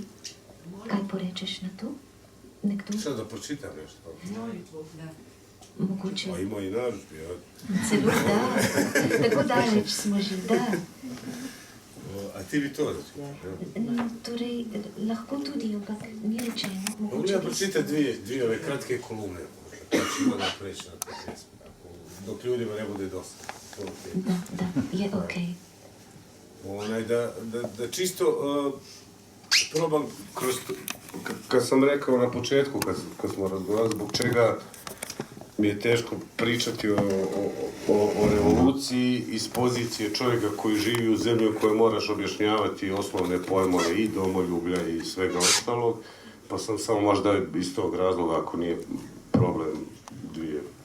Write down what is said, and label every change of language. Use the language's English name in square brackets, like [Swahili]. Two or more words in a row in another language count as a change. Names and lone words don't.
[Slovenian] Kaj porečeš na to? Nekdo? [Croatian] Šta da pročitam nešto? [Slovenian] Mogoče. [Croatian] Pa ima i narudžbi, ja. [Slovenian] Celo da, tako daleč smo že, da. A ti bi to začela? Torej, lahko tudi, ampak ni rečeno. [Croatian] Mogu li ja pročitati dvije ove kratke kolumne, pa ćemo da preći na te pjesme, dok ljudima ne bude dosta. [Slovenian] Da, je okej. [Croatian] Da čisto probam kroz... Kad sam rekao na početku, kad smo razgovarali, zbog čega mi je teško pričati o revoluciji iz pozicije čovjeka koji živi u zemlji u kojoj moraš objašnjavati osnovne pojmove i domoljublja i svega ostalog, pa sam samo možda iz tog razloga, ako nije problem, dvije.